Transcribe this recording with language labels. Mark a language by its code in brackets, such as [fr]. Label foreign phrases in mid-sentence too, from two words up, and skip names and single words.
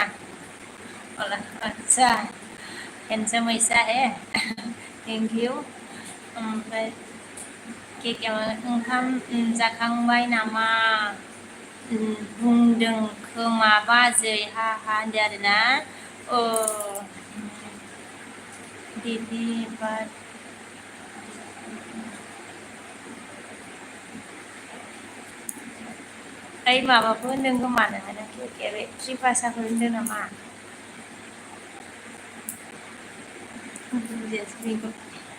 [hi] अच्छा हैंडसम ऐसा है। [en] thank you. [brx] ओमफ्राय केके ओंखाम जाखांबाय नामा बुंदों खोमा बाजै हा होनदों आरोना। दीदी बात ओइ माबाखौ होनदों खोमा नोङो केके बे त्रिपासाखौ होनदों नामा? बुजियासै बेखौ।